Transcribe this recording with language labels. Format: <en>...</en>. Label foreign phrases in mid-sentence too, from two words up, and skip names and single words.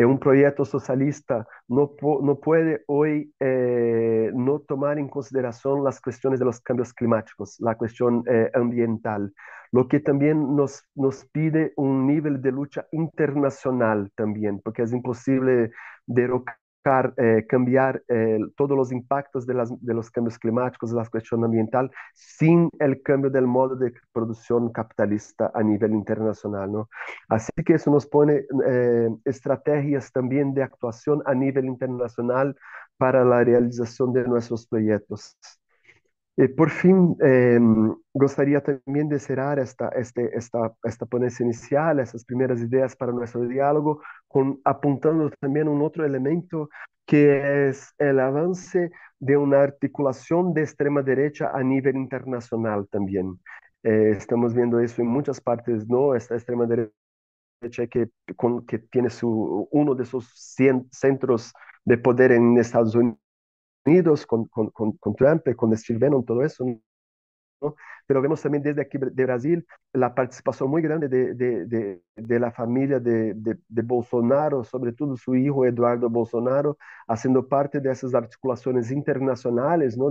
<es>un proyecto socialista no puede hoy no tomar en consideración las cuestiones de los cambios climáticos, la cuestión ambiental, lo que también nos pide un nivel de lucha internacional también, porque es imposible derrocar, cambiar todos los impactos de los cambios climáticos, la cuestión ambiental, sin el cambio del modo de producción capitalista a nivel internacional, ¿no? Así que eso nos pone estrategias también de actuación a nivel internacional para la realización de nuestros proyectos. Por fin,</es> <pt>gostaria também de</pt> <es>cerrar esta ponencia inicial,</es> <pt>essas primeiras ideias para nosso diálogo, apuntando também outro elemento que é o avance de uma articulação de extrema-derecha a nível internacional também. Estamos vendo isso em muitas partes, não? Esta extrema-derecha que tem um de seus centros de poder em Estados Unidos,</pt> <es>con Trump, con Steve Bannon, todo eso, ¿no? Pero vemos también desde aquí de Brasil la participación muy grande de la familia de Bolsonaro, sobre todo su hijo Eduardo Bolsonaro, haciendo parte de esas articulaciones internacionales, ¿no?</es>